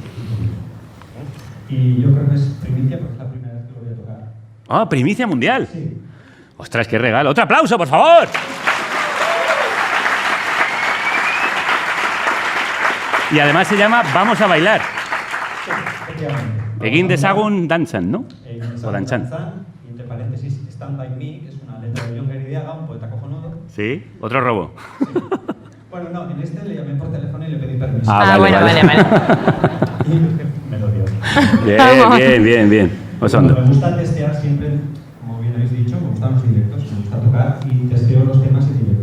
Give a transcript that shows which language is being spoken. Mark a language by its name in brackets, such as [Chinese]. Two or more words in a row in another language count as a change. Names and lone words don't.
[Spanish] Y yo creo que es primicia porque es la primera vez que lo voy a tocar. Ah, primicia mundial. Sí. Ostras, qué regalo. ¡Otro aplauso, por favor! Y además se llama Vamos a bailar. Efectivamente. [Basque] Egin dezagun dantzan, [Spanish] ¿no? O danchan. Y entre paréntesis, Stand By Me, que es una letra de Jon Geridiaga, un poeta cojonudo. Sí, otro robo. Bueno, no, en este le llamé por teléfono y le pedí permiso. Ah, Bueno, vale. Y me lo dio. Vamos. Bien. Bueno, me gusta testear siempre, como bien habéis dicho, me gustan los directos, me gusta tocar y testeo los temas en directo.